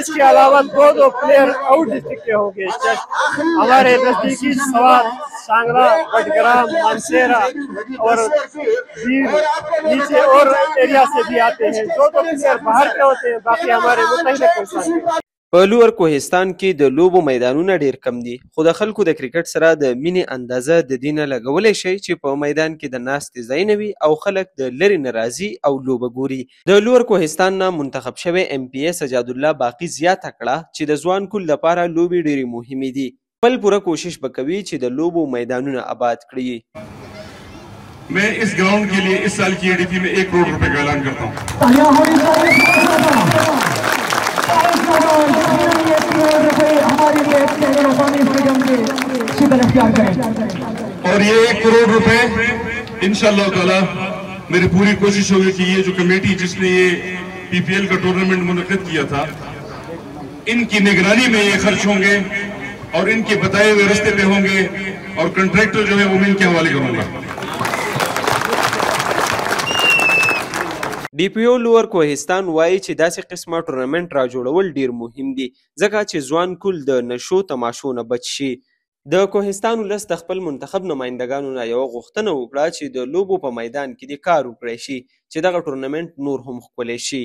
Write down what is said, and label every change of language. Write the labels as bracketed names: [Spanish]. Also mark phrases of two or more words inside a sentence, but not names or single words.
[Urdu] اس کے علاوہ دو [English] player out district [Urdu] کے ہوں گے۔ ہمارے نزدیکی سوار، سانگرہ، بٹگرام، مانسہرہ اور نیچے اور ایریا سے بھی آتے ہیں. دو پلیئر باہر کے ہوتے ہیں، باقی ہمارے متحدہ کوہستان کے. [Pashto] په لوړ کوهستان کې د لوبو میدانونه ډیر کم دي، خو د خلکو د کرکټ سره د مینې اندازه د دې نه لګولی شي چې په میدان کې د ناستې ځای نه وي او خلک د لرې نه راځي او لوبه ګوري. د لوړ کوهستان نه منتخب شوی MP سجاد الله باقي زیاته کړه چې د ځوان کول لپاره لوبې ډېرې مهمې دي. خپل پوره کوشش به کوي چې د لوبو میدانونه آباد کړي. [Urdu] میں اس گراؤنڈ کے لیے اس سال کی ADP میں 1 کروڑ روپے کا اعلان کرتا ہوں. اور یہ 1 کروڑ روپے [Arabic] إن شاء الله تعالى [Urdu] میری پوری کوشش ہوگی کہ یہ جو کمیٹی جس نے یہ PPL کا ٹورنامنٹ منعقد کیا تھا، ان کی نگرانی میں یہ خرچ ہوں گے اور ان کے بتائے ہوئے راستے پہ ہوں گے اور کنٹریکٹر جو ہے وہ میں ان کے حوالے کروں گا. [Pashto] DPO لوړ کوهستان وایي چې داسې قسمه ټورنمنټ را جوړول ډیر مهم دي ځکه چې ځوان کول د نشو تماشو نه بچ شي. د کوهستان ولس د خپل منتخب نمایندګانو نه یوه غوښتنه وکړه چې د لوبو په میدان کې د کار وکړی شي چې دغه ټورنمنټ نور هم ښکلی شي.